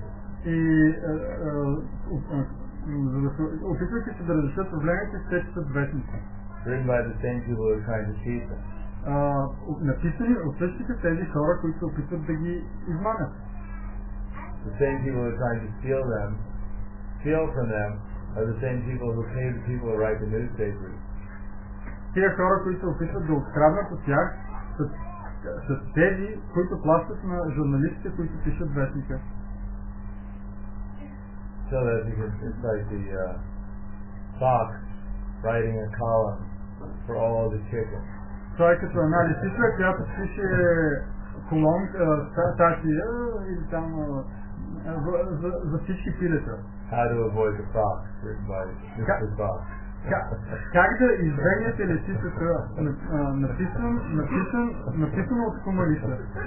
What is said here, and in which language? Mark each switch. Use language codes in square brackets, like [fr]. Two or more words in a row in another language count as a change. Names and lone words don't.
[bg] И опитвайки се да разрешат проблемите, те четат вестници. [en] Written by the same people who are trying to cheat them. [bg] Написани от същите тези хора, които се опитват да ги измамят. [en] The same people who are trying to steal from them, are the same people who pay the people to write the newspapers. [bg] Тия хора, които се опитват да откраднат от тях, са тези, които плащат на журналистите, които пишат вестника. [en] So that it's like the fox writing a column for all the chickens. [bg] Това е като една лисица, която пише колон, статия или там за всички пилета. [en] How to avoid the fox, written by Mr. Fox. [bg] Как да избегнете лисицата, написано от комалиса.